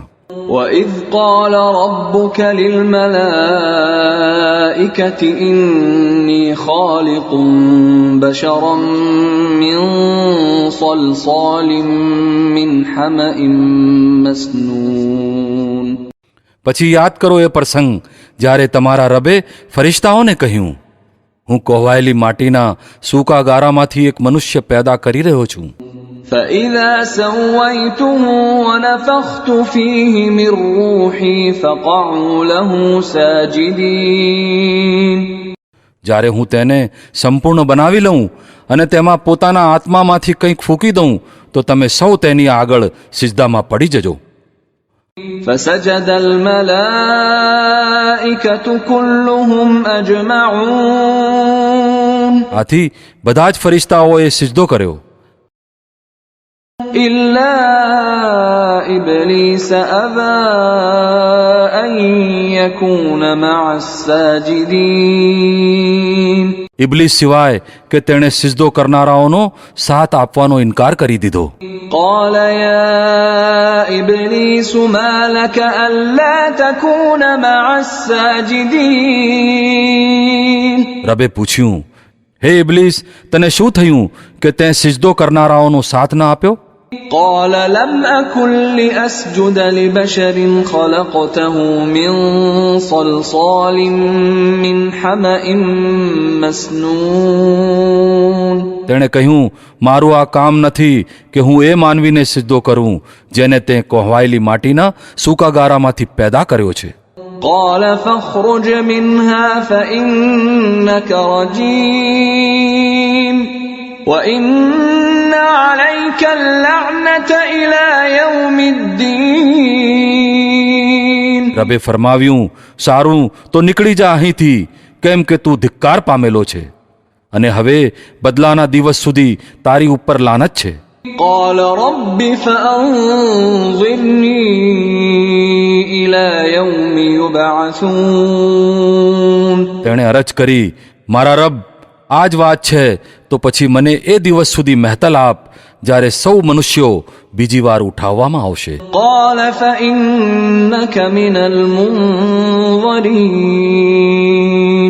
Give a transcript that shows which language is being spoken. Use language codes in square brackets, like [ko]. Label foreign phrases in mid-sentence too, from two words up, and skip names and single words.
[ar] وإذ قال ربك للملائكة إني خالق بشرا من صلصال من حمأ مسنون [gu] પછી યાદ કરો એ પ્રસંગ જ્યારે તમારા રબે ફરિશ્તાઓને કહ્યું, હું કહેવાયેલી માટીના સૂકા ગારામાંથી એક મનુષ્ય પેદા કરી રહ્યો છું. [ar] فإذا سويته ونفخت فيه من روحي فقعوا له ساجدين [gu] જ્યારે હું તેને સંપૂર્ણ બનાવી લઉં અને તેમાં પોતાના આત્મામાંથી કંઈક ફૂંકી દઉં તો તમે સૌ તેની આગળ સિજદામાં પડી જજો. [ar] فسجد الملائكة كلهم أجمعون [gu] આથી બધા જ ફરિશ્તાઓએ સિજદો કર્યો [ar] إلا إبليس أبى أن يكون مع الساجدين [gu] ઇબ્લીસ સિવાય કે તેણે સિજદો કરનારાઓનો સાથ આપવાનો ઇનકાર કરી દીધો. [ar] قال يا إبليس ما لك ألا تكون مع الساجدين [gu] રબે પૂછ્યું, હે ઇબ્લીસ, તને શું થયું કે તે સિજદો કરનારાઓનો સાથ ન આપ્યો? [ar] قال لم أكن لأسجد لبشر خلقته من صلصال من حمأ مسنون [gu] તેણે કહ્યું, મારું આ કામ નથી કે હું એ માનવીને સિજદો કરું જેને તે કોહવાયેલી માટીના સૂકા ગારામાંથી પેદા કર્યો છે. [ar] قال فاخرج منها فإنك رجيم وإن عليك اللعنة إلى يوم الدين [gu] રબે ફરમાવ્યું, સારું તો નીકળી જા અહીંથી, કેમ કે તું ધિક્કાર પામેલો છે અને હવે બદલાના દિવસ સુધી તારી ઉપર લાનત છે. [ar] قال رب فأنظرني إلى يوم يبعثون [gu] તેણે અરજ કરી, મારા રબ, આ જ વાત છે તો પછી મને એ દિવસ સુધી મહેતલ આપ જ્યારે સૌ મનુષ્યો બીજી વાર ઉઠાવવામાં આવશે. [ar] قال فإنك من المنظرين